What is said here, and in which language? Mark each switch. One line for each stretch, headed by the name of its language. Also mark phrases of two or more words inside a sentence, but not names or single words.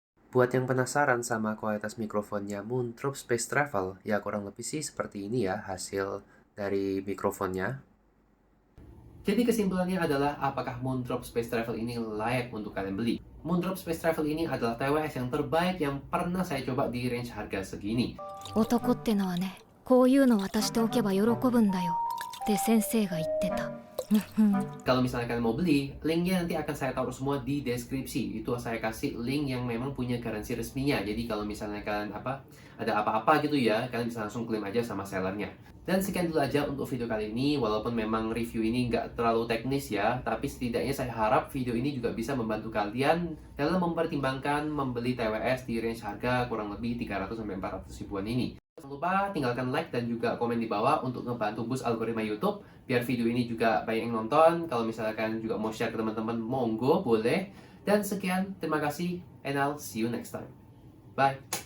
Indonesian: Buat yang penasaran sama kualitas mikrofonnya Moontrop Space Travel, ya kurang lebih sih seperti ini ya hasil dari mikrofonnya. Jadi kesimpulannya adalah apakah Moontrop Space Travel ini layak untuk kalian beli? Moontrop Space Travel ini adalah TWS yang terbaik yang pernah saya coba di range harga segini.
Japanese: 男ってのはね、こういうの渡しておけば喜ぶんだよって先生が言ってた。
Indonesian: Kalau misalnya kalian mau beli, linknya nanti akan saya taruh semua di deskripsi. Itu saya kasih link yang memang punya garansi resminya. Jadi kalau misalnya kalian ada apa-apa gitu ya, kalian bisa langsung klaim aja sama sellernya. Dan sekian dulu aja untuk video kali ini. Walaupun memang review ini nggak terlalu teknis ya, tapi setidaknya saya harap video ini juga bisa membantu kalian dalam mempertimbangkan membeli TWS di range harga kurang lebih 300-400 ribuan ini. Jangan lupa tinggalkan like dan juga komen di bawah untuk ngebantu boost algoritma YouTube biar video ini juga banyak yang nonton. Kalau misalkan juga mau share ke teman-teman, monggo boleh. Dan sekian, terima kasih
English: and I'll see you next time. Bye.